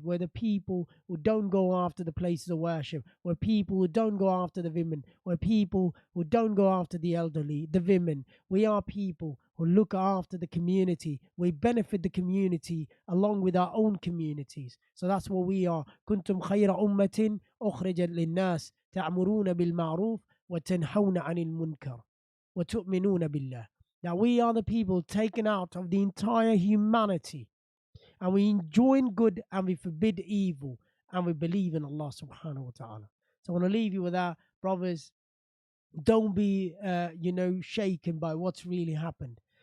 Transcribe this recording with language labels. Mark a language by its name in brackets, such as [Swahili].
[English] We're the people who don't go after the places of worship. We're people who don't go after the women. We're people who don't go after the elderly, the women. We are people who look after the community. We benefit the community along with our own communities. So that's what we are. [Arabic] كنتم خير أمة أخرجت للناس تأمرون بالمعروف وتنهون عن المنكر وتؤمنون بالله. [English] Now we are the people taken out of the entire humanity, and we enjoin good and we forbid evil, and we believe in Allah subhanahu wa ta'ala. So I want to leave you with that, brothers. Don't be shaken by what's really happened.